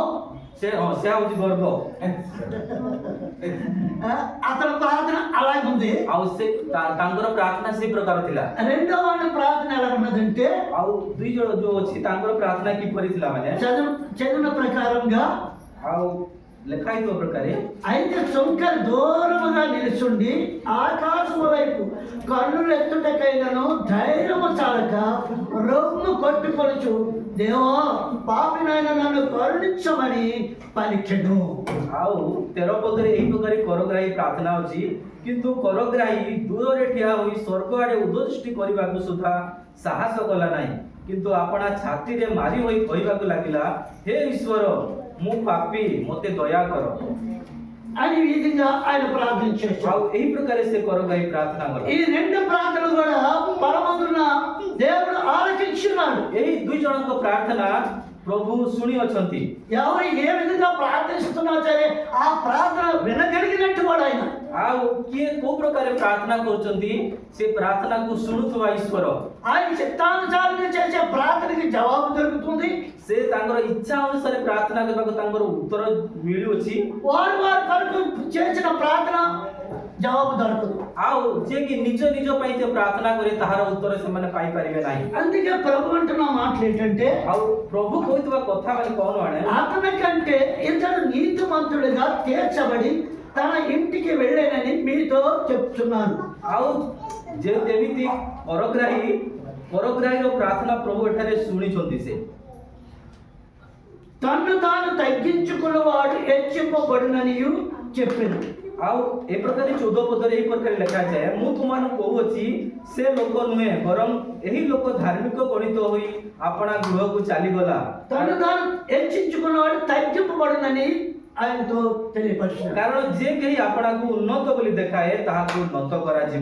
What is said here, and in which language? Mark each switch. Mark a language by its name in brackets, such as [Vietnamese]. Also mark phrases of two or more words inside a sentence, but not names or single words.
[Odia] ସେ ହଉଛି ଗର୍ବ। [Telugu] అతని ప్రార్థన అలాగుంది। [Odia] ଆଉ ସେ ତାଙ୍କର ପ୍ରାର୍ଥନା ସେ ପ୍ରକାର ଥିଲା। [Telugu] రెండో వాడి ప్రార్థన ఎలా ఉన్నదంటే, [Odia] ଆଉ 2 ଜଣ ଯୋଉ ଅଛି ତାଙ୍କର ପ୍ରାର୍ଥନା କିପରି ଥିଲା ମାନେ, [Telugu] చదివిన ప్రకారంగా [Odia] ଆଉ ଲେଖା ହେଇଥିବା ପ୍ରକାରେ, [Telugu] అయితే శంకర దూరముగా నిలుచుండి ఆకాశము వైపు కన్నులు ఎత్తుటకైనను ధైర్యము చాలక రొమ్ము కొట్టుకొనుచు దేవా పాపినైన నన్ను కరుణించమని పలికెను। [Odia] ଆଉ 13 ପଦରେ ଏହି ପ୍ରକାର କରଗ୍ରାହୀ ପ୍ରାର୍ଥନା ଅଛି, କିନ୍ତୁ କରଗ୍ରାହୀ ଦୂରରେ ଠିଆ ହୋଇ ସ୍ୱର୍ଗ ଆଡ଼େ ଉଦ୍ଦୃଷ୍ଟି କରିବାକୁ ସୁଦ୍ଧା ସାହସ କଲା ନାହିଁ, କିନ୍ତୁ ଆପଣା ଛାତିରେ ମାରି ହୋଇ କହିବାକୁ ଲାଗିଲା, ହେ ଈଶ୍ୱର, ମୁଁ ପାପୀ, ମୋତେ ଦୟା କର। [Telugu] అని ఈ విధంగా ఆయన ప్రార్థన చేశాడు। [Odia] ଆଉ ଏହି ପ୍ରକାର ସେ କରଗ୍ରାହୀ ପ୍ରାର୍ଥନା କଲା। [Telugu] ఈ రెండు ప్రార్థనలు కూడా పరమందున దేవుడు ఆలకించున్నాడు। [Odia] ଏହି 2 ଜଣଙ୍କ ପ୍ରାର୍ଥନା ପ୍ରଭୁ ଶୁଣି ଅଛନ୍ତି। [Telugu] ఎవరు ఏ విధంగా ప్రార్థిస్తున్నా సరే ఆ ప్రార్థన వినగలిగినట్టు వాడు ఆయన। [Odia] ଆଉ କିଏ କୋଉ ପ୍ରକାର ପ୍ରାର୍ଥନା କରୁଛନ୍ତି ସେ ପ୍ରାର୍ଥନାକୁ ଶୁଣୁଥିବା ଈଶ୍ୱର। [Telugu] ఆయన చిత్తానుసారంగా చేసే ప్రార్థనకి జవాబు దొరుకుతుంది। [Odia] ସେ ତାଙ୍କର ଇଚ୍ଛା ଅନୁସାରେ ପ୍ରାର୍ଥନା କରିବାକୁ ତାଙ୍କର ଉତ୍ତର ମିଳୁଅଛି। [Telugu] వారు వారి కొరకు చేసిన ప్రార్థన జవాబు దొరకదు। [Odia] ଆଉ ଯିଏ କି ନିଜ ନିଜ ପାଇଁ ଯେ ପ୍ରାର୍ଥନା କରେ ତାହାର ଉତ୍ତର ସେମାନେ ପାଇପାରିବେ ନାହିଁ। [Telugu] అందుకే ప్రభు అంటున్న మాటలు ఏంటంటే, [Odia] ଆଉ ପ୍ରଭୁ କହୁଥିବା କଥା ମାନେ କଣ ଆଣେ, [Telugu] అతని కంటే ఇతడు నీతిమంతుడిగా తీర్చబడి తన ఇంటికి వెళ్ళానని మీతో చెప్తున్నాను। [Odia] ଆଉ ଯେ ଯେମିତି କରଗ୍ରାହୀର ପ୍ରାର୍ଥନା ପ୍ରଭୁ ଏଠାରେ ଶୁଣିଛନ୍ତି। ସେ [Telugu] తన్ను తాను తగ్గించుకున్నవాడు హెచ్చింపబడుననియు చెప్పాను। [Odia] ଆଉ ଏ ପ୍ରକାର 14 ପଦରେ ଏହି ପ୍ରକାର ଲେଖାଯାଏ, ମୁଁ ତୁମମାନଙ୍କୁ କହୁଅଛି ସେ ଲୋକ ନୁହେଁ, ବରଂ ଏହି ଲୋକ ଧାର୍ମିକ ଗଣିତ ହୋଇ ଆପଣା ଗୃହକୁ ଚାଲିଗଲା। [Telugu] తను తాను హెచ్చించుకున్నవాడు తగ్గింపబడునని ఆయనతో తెలియపరిచాడు। [Odia] କାରଣ ଯେ କେହି ଆପଣାକୁ ଉନ୍ନତ ବୋଲି ଦେଖାଏ ତାହାକୁ ନତ କରାଯିବ।